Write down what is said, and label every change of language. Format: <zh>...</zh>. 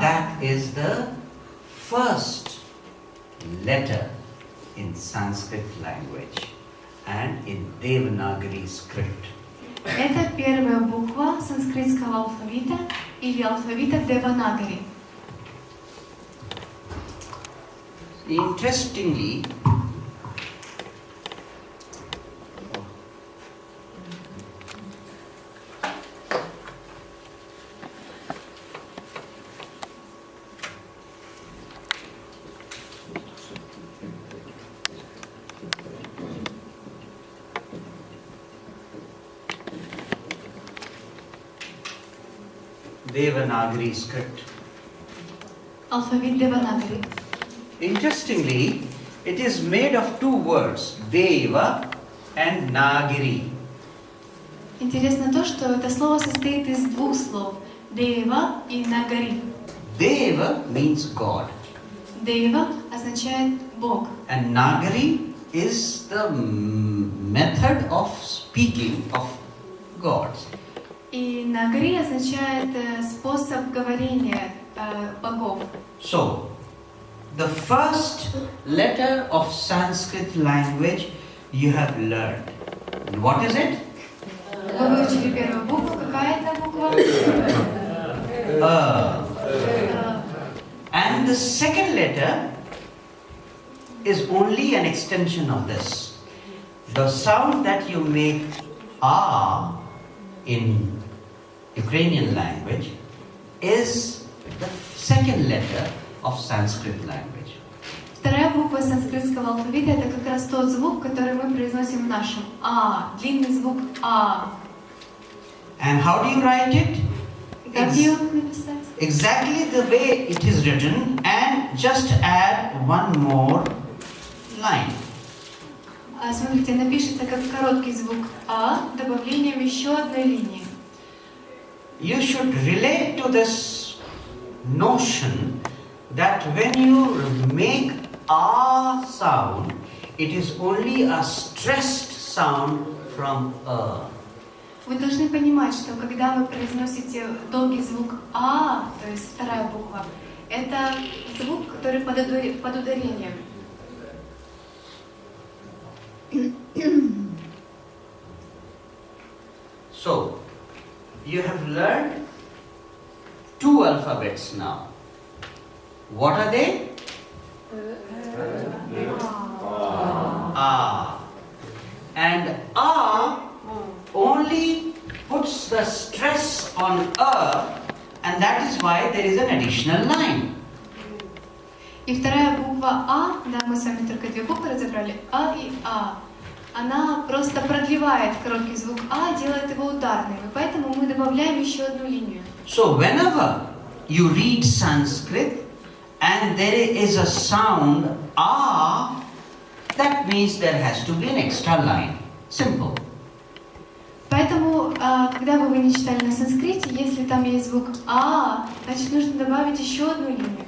<en>That is the first letter in Sanskrit language and in Devanagari script.</en> <ru>Это первая буква санскритского алфавита или алфавита Деванагари.</ru> <en>Interestingly, Devanagari script.</en> <ru>Алфавит Деванагри.</ru> <en>Interestingly, it is made of two words, Deva and Nagari.</en> <ru>Интересно то, что это слово состоит из двух слов. Дева и Нагари.</ru> <en>Deva means God,</en> <ru>Дева означает Бог.</ru> <en>and Nagari is the method of speaking of gods.</en> <ru>И Нагари означает способ говорения богов.</ru> <en>So, the first letter of Sanskrit language you have learned. And what is it?</en> <ru>Вы выучили первую букву. Какая это буква?</ru> <en>And the second letter is only an extension of this. The sound that you make ah in Ukrainian language is the second letter of Sanskrit language.</en> <ru>Вторая буква санскритского алфавита это как раз тот звук, который мы произносим в нашем А, длинный звук А.</ru> <en>And how do you write it?</en> <ru>Как ее написать?</ru> <en>Exactly the way it is written, and just add one more line.</en> <ru>Смотрите, напишется как короткий звук А, добавлением еще одной линии.</ru> <en>You should relate to this notion that when you make a sound, it is only a stressed sound from a.</en> <ru>Вы должны понимать, что когда вы произносите долгий звук А, то есть вторая буква, это звук, который под ударением.</ru> <en>So, you have learned two alphabets now. What are they? Ah. And ah only puts the stress on and that is why there is an additional line.</en> <ru>И вторая буква А, да, мы с вами только две буквы разобрали, А и А. Она просто продлевает короткий звук А, делает его ударным, и поэтому мы добавляем еще одну линию.</ru> <en>So whenever you read Sanskrit and there is a sound ah, that means there has to be an extra line. Simple.</en> <ru>Поэтому, когда бы вы не читали на санскрите, если там есть звук А, значит нужно добавить еще одну линию.</ru>